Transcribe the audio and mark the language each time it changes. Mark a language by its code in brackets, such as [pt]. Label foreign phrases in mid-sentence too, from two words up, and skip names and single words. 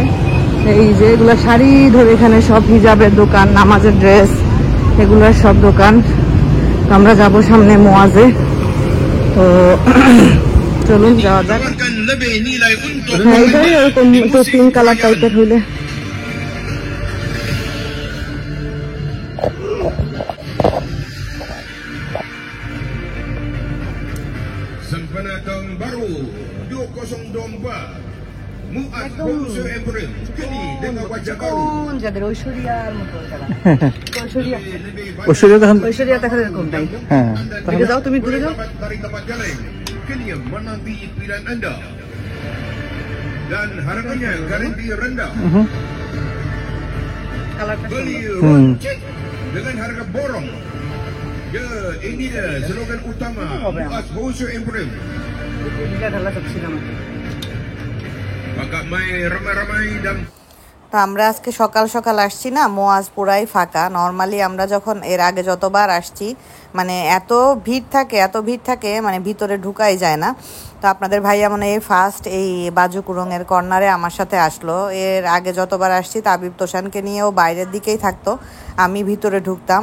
[bn] এই যে এগুলা শাড়ি ধরে এখানে সব হিজাবের দোকান, নামাজের ড্রেস, এগুলার সব দোকান। তো আমরা যাব সামনে মোয়াজে। তো চলুন যাওয়া যাক। হ্যাঁ, এটাই এরকম একটু [en] pink colour [bn] টাইপের হইলে। [ms] Sempena tahun baru 2024 Muaz Bausu Ibrahim kini dengan wajah baru. [bn] যাদের ঐশ্বরিয়ার মতো তারা। ঐশ্বরিয়া দেখার এরকম নাই। হ্যাঁ, দূরে যাও, তুমি দূরে যাও। [ms] Dari tempat jalan kini menanti pilihan anda dan harganya garanti rendah. Beli runcit dengan harga borong. Ya, ini dia slogan utama Muaz Bausu Ibrahim. Maka mai ramai-ramai dan [bn] তো আমরা আজকে সকাল সকাল আসছি না, মোয়াজ পুরাই ফাঁকা। নর্মালি আমরা যখন এর আগে যতবার আসছি, মানে এত ভিড় থাকে মানে ভিতরে ঢুকাই যায় না। তো আপনাদের ভাইয়া মানে এই ফার্স্ট এই বাজু কুরঙের কর্নারে আমার সাথে আসলো। এর আগে যতবার আসছি তাবিব তোষানকে নিয়েও বাইরের দিকেই থাকতো, আমি ভিতরে ঢুকতাম।